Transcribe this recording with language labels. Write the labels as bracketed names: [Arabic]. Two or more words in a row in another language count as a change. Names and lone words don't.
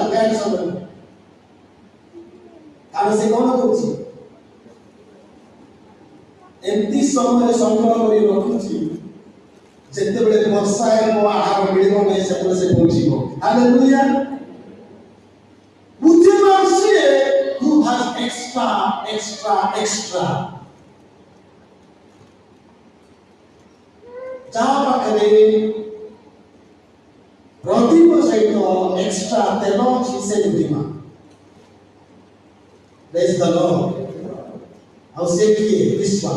[Odia] ଜ୍ଞାନ ସମୟରେ କାରଣ ସେ କ'ଣ କରୁଛି? ଏମିତି ସମୟରେ ସଂଗ୍ରହ କରି ରଖୁଛି, ଯେତେବେଳେ ବର୍ଷା ହେବ ଆହାର ମିଳିବ ନାହିଁ, ସେତେବେଳେ ସେ ପହଞ୍ଚିବ। ହାଲେଲୁୟା। ବୁଦ୍ଧିମାନ ସିଏ [English] who has extra [Odia] ଯାହା ପାଖରେ ପ୍ରଦୀପ ସହିତ ଏକ୍ସଟ୍ରା ତେଲ ଅଛି ସେ ବୁଦ୍ଧିମାନ। [English] Praise the Lord. [Odia] ଆଉ ସେ କିଏ? ବିଶ୍ୱାସ।